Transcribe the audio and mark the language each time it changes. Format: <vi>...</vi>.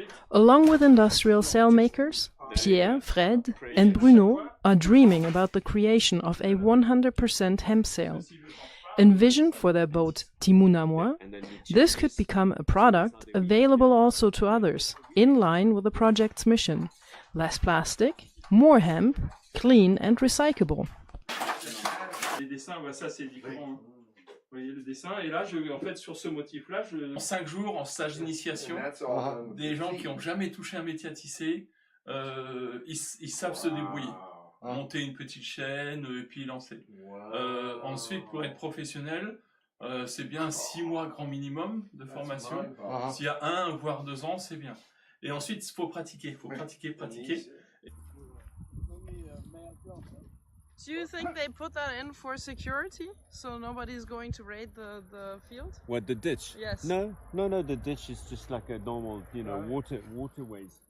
<en>Along with industrial sail makers, Pierre, Fred, and Bruno are dreaming about the creation of a 100% hemp sail. Envisioned for their boat Timon à moi, this could become a product available also to others, in line with the project's mission: less plastic, more hemp, clean and recyclable.</en> <fr>Les dessins, ouais, ça c'est différent. Vous voyez le dessin, et là, en fait, sur ce motif-là, en 5 jours, en stage d'initiation, des gens qui n'ont jamais touché un métier à tisser, ils savent se débrouiller. Monter une petite chaîne, et puis lancer. Ensuite, pour être professionnel, c'est bien 6 mois grand minimum de formation. S'il y a 1 voire 2 ans, c'est bien. Et ensuite, il faut pratiquer, pratiquer.</fr> <en>Do you think they put that in for security, so nobody's going to raid the field? What, the ditch? Yes. No, the ditch is just like a normal, waterways.</en>